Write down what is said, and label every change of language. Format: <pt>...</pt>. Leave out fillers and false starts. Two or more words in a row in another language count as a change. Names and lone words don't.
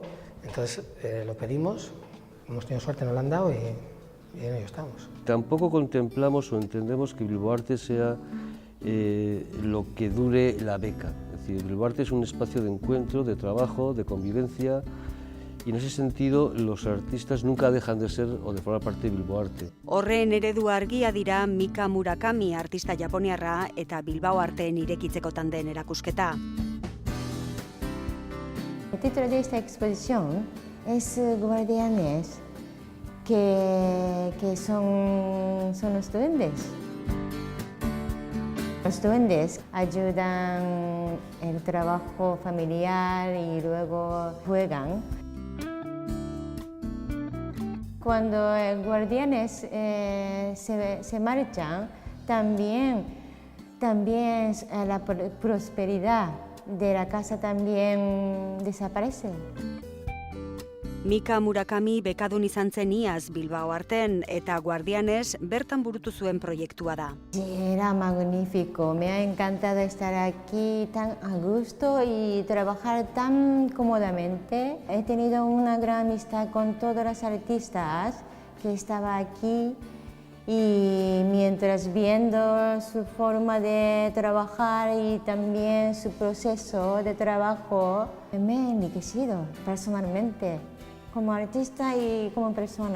<es>Entonces lo pedimos, hemos tenido suerte, nos lo han dado y en ello estamos. Tampoco contemplamos o entendemos que Bilbao Arte sea lo que dure la beca. Es decir, Bilbao Arte es un espacio de encuentro, de trabajo, de convivencia, y en ese sentido los artistas nunca dejan de ser o de formar parte de Bilbao Arte.</es> <eu>Horren eredu argia dira Mika Murakami artista japoniarra eta Bilbao Arteen irekitzekotan den erakusketa.</eu> <es>El título de esta exposición es Guardianes, que son los duendes. Los duendes ayudan el trabajo familiar y luego juegan. Cuando guardianes se marchan, también la prosperidad de la casa también desaparece.</es> <eu>Mika Murakami bekadun izan zen iaz Bilbao Arten eta Guardianes bertan burutu zuen proiektua da.</eu> <es>Era magnífico, me ha encantado estar aquí tan a gusto y trabajar tan cómodamente. He tenido una gran amistad con todos los artistas que estaban aquí y mientras viendo su forma de trabajar y también su proceso de trabajo, me he enriquecido personalmente, como artista y como persona.</es>